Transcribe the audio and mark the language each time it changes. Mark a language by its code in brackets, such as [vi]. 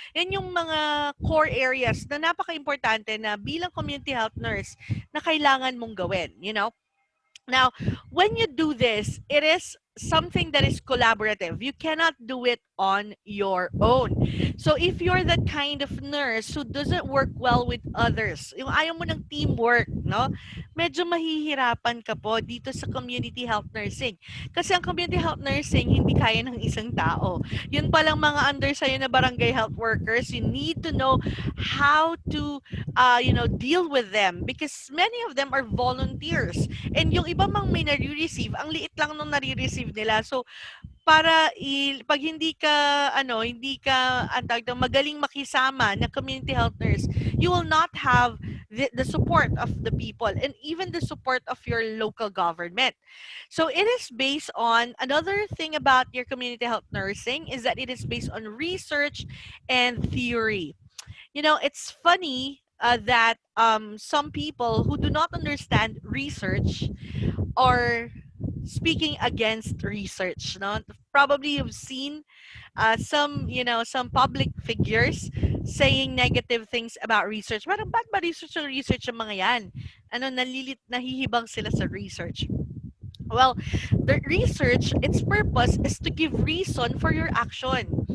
[tl] Yan yung mga core areas na napaka-importante na bilang community health nurse na kailangan mong gawin, [en] Now, when you do this, it is something that is collaborative. You cannot do it on your own. So if you're that kind of nurse who doesn't work well with others, [tl] yung ayaw mo ng teamwork, no? Medyo mahihirapan ka po dito sa community health nursing. Kasi ang community health nursing, hindi kaya ng isang tao. Yun palang mga under sa'yo na [en] barangay health workers, you need to know how to, deal with them because many of them are volunteers. [tl] And yung iba mang may nare-receive, ang liit lang nung nare-receive nila. [en] So, [tl] pag hindi ka ang tawag dito, magaling makisama na [en] community health nurse, you will not have the support of the people and even the support of your local government. So it is based on another thing about your community health nursing is that it is based on research and theory. It's funny that some people who do not understand research are speaking against research. No, probably you've seen some public figures saying negative things about research. [tl] Parang ba't ba research ang mga yan? Nahihibang sila sa research. [en] Well, the research, its purpose is to give reason for your action.